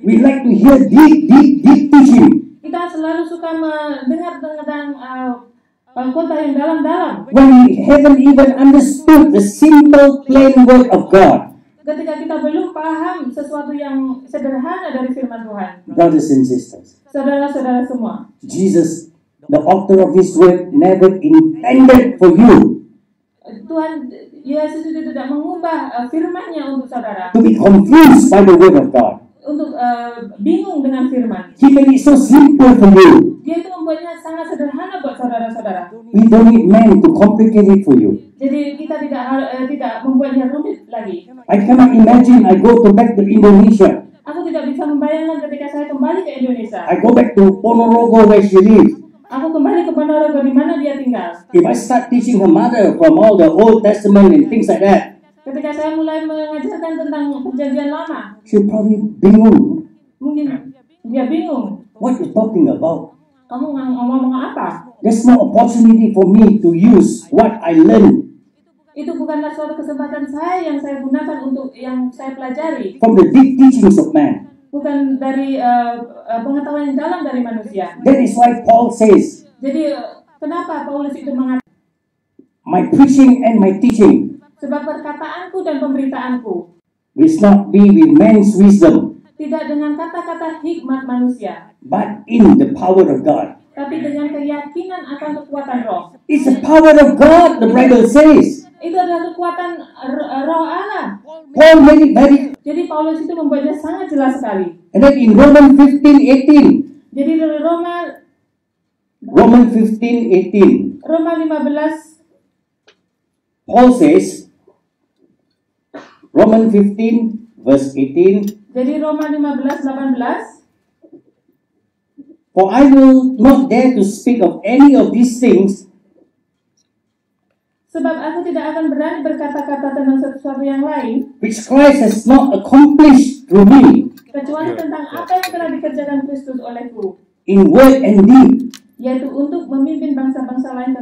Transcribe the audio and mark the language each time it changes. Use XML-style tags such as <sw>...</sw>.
<en>we like to hear deep teaching.</en> <id>kita selalu suka mendengar tentang kota yang dalam-dalam.</id> <en>When we haven't even understood the simple, plain word of God.</en> <id>Ketika kita belum paham sesuatu yang sederhana dari firman Tuhan.</id> <en>Brothers and sisters,</en> <id>Saudara-saudara semua,</id> <en>Jesus, the author of His word, never intended for you</en> <id>Tuhan Yesus itu tidak mengubah firman-Nya untuk saudara,</id> <en>to be confused by the word of God.</en> <id>untuk bingung dengan firman.</id> <en>He made it so simple for you.</en> <id>Dia itu membuatnya sangat sederhana buat saudara-saudara.</id> <en>We don't need men to complicate it for you.</en> <id>Jadi kita tidak membuatnya rumit lagi.</id> <en>I cannot imagine I go back to Indonesia.</en> <id>Aku tidak bisa membayangkan ketika saya kembali ke Indonesia.</id> <en>I go back to Ponorogo where she lives.</en> <id>Aku kembali ke Ponorogo di mana dia tinggal.</id> <en>If I start teaching her mother from all the Old Testament and things like that,</en> <id>Ketika saya mulai mengajarkan tentang perjanjian lama,</id> <en>she'll probably</en> <id>bingung. mungkin dia bingung.</id> <en>What you talking about?</en> <id>Kamu ngomong apa?</id> <en>There's no opportunity for me to use what I learned</en> <id>Itu bukanlah suatu kesempatan saya yang saya gunakan untuk yang saya pelajari.</id> <en>from the deep teachings of man.</en> <id>Bukan dari pengetahuan yang dalam dari manusia.</id> <en>That is why Paul says,</en> <id>Jadi kenapa Paulus itu mengatakan,</id> <en>my preaching and my teaching</en> <id>sebab perkataanku dan pemberitaanku</id> <en>will not be with man's wisdom,</en> <id>tidak dengan kata-kata hikmat manusia,</id> <en>but in the power of God.</en> <id>tapi dengan keyakinan akan kekuatan roh.</id> <en>It's the power of God, the Bible says.</en> <id>Itu adalah kekuatan roh Allah.</id> <en>Paul made it very.</en> <id>Jadi Paulus itu membuatnya sangat jelas sekali.</id> <en>And then in Romans 15:18,</en> <id>Jadi dari Roma 15:18, Roma 15</id> <en>Paul says, Romans 15 verse 18,</en> <id>jadi Roma 15:18,</id> <en>for I will not dare to speak of any of these things</en> <id>sebab aku tidak akan berani berkata-kata tentang sesuatu yang lain</id> <en>which Christ has not accomplished through me</en> <id>kecuali tentang apa yang telah dikerjakan Kristus olehku,</id> <en>in word and deed,</en> <id>yaitu untuk memimpin bangsa-bangsa lain</id>